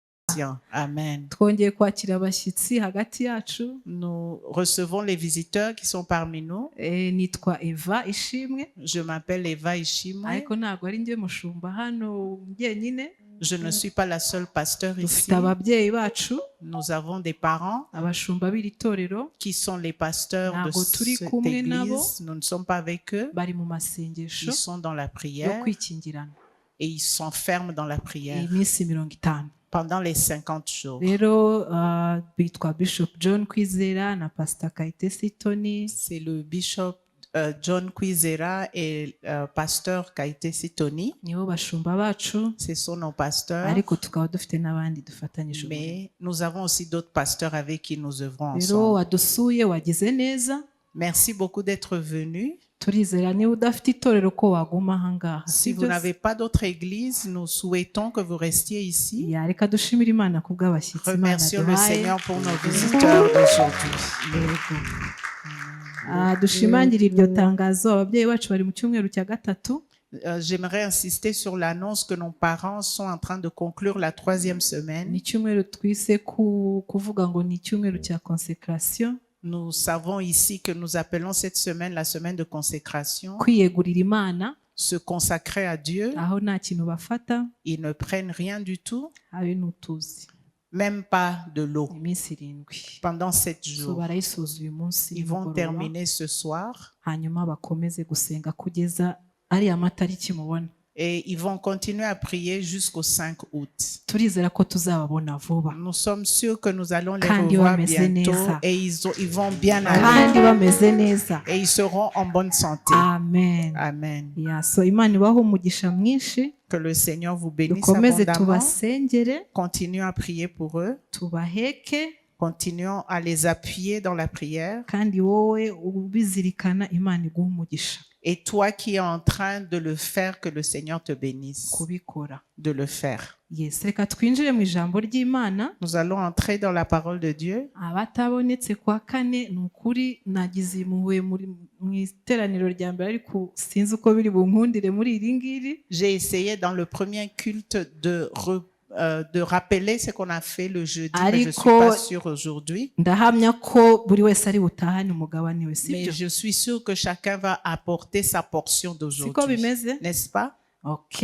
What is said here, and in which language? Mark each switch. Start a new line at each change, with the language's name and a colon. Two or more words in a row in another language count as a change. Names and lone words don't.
Kinyarwanda: Amen. twongeye kwakira abashyitsi hagati yacu.
French: Nous recevons les visiteurs qui sont parmi nous.
Kinyarwanda: Nitwa Eva Ishimwe.
French: Je m'appelle Eva Ishimwe.
Kinyarwanda: Ariko ntabwo ari njye mushumba hano njyenyine.
French: Je ne suis pas la seule pasteur ici.
Kinyarwanda: Dufite ababyeyi bacu.
French: Nous avons des parents
Kinyarwanda: abashumba b'iri torero
French: qui sont les pasteurs de cette église. Nous ne sommes pas avec eux.
Kinyarwanda: Bari mu masengesho.
French: Ils sont dans la prière.
Kinyarwanda: Yo kwikingirana.
French: Et ils s'enferment dans la prière.
Kinyarwanda: Iminsi 50.
French: Pendant les 50 jours.
Kinyarwanda: Rero bitwa Bishop John Kwizera na Pastor Kayitesi Tony.
French: C'est le Bishop John Kwizera et Pasteur Kayitesi Tony.
Kinyarwanda: Nibo bashumba bacu.
French: Ce sont nos pasteurs.
Kinyarwanda: Ariko tukaba dufite n'abandi dufatanyije.
French: Mais nous avons aussi d'autres pasteurs avec qui nous œuvrons ensemble.
Kinyarwanda: Rero wadusuye wagize neza.
French: Merci beaucoup d'être venus.
Kinyarwanda: Turizera niba udafite itorero ko waguma ahangaha.
French: Si vous n'avez pas d'autre église, nous souhaitons que vous restiez ici.
Kinyarwanda: Reka dushimire Imana kubw'abashyitsi Imana duhaye.
French: Remercions le Seigneur pour nos visiteurs d'aujourd'hui.
Kinyarwanda: Dushimangire iryo tangazo ababyeyi bacu bari mu cyumweru cya gatatu.
French: J'aimerais insister sur l'annonce que nos parents sont en train de conclure la 3e semaine.
Kinyarwanda: Ni icyumweru twise kuvuga ngo ni icyumweru cya consécration.
French: Nous savons ici que nous appelons cette semaine la semaine de consécration.
Kinyarwanda: Kwiyegurira Imana.
French: Se consacrer à Dieu.
Kinyarwanda: Aho nta kintu bafata.
French: Ils ne prennent rien du tout.
Kinyarwanda: Habe n'utuzi.
French: Même pas de l'eau.
Kinyarwanda: Iminsi 7.
French: Pendant 7 jours.
Kinyarwanda: Barayisoza uyu munsi.
French: Ils vont terminer ce soir.
Kinyarwanda: Hanyuma bakomeze gusenga kugeza ariya matariki mubona.
French: Et ils vont continuer à prier jusqu'au 5 août.
Kinyarwanda: Turizera ko tuzababona vuba.
French: Nous sommes sûrs que nous allons les revoir bientôt et ils vont bien aller.
Kinyarwanda: Kandi bameze neza.
French: Et ils seront en bonne santé. Amen. Amen.
Kinyarwanda: So Imana ibahe umugisha mwinshi.
French: Que le Seigneur vous bénisse abondamment.
Kinyarwanda: Tubasengere.
French: Continuons à prier pour eux.
Kinyarwanda: Tubaheke.
French: Continuons à les appuyer dans la prière.
Kinyarwanda: Kandi wowe ubizirikana Imana iguhe umugisha.
French: Et toi qui es en train de le faire, que le Seigneur te bénisse. De le faire.
Kinyarwanda: Yes, reka twinjire mu ijambo ry'Imana.
French: Nous allons entrer dans la parole de Dieu.
Kinyarwanda: Abatabonetse kwa kane nukuri nagize impuhwe mu iteraniro rya mbere ariko sinzi uko biri bunkundire muri iri ngiri.
French: J'ai essayé dans le premier culte de rappeler ce qu'on a fait le jeudi, mais je ne suis pas sûre aujourd'hui. Mais je suis sûre que chacun va apporter sa portion d'aujourd'hui. N'est-ce pas? Ok,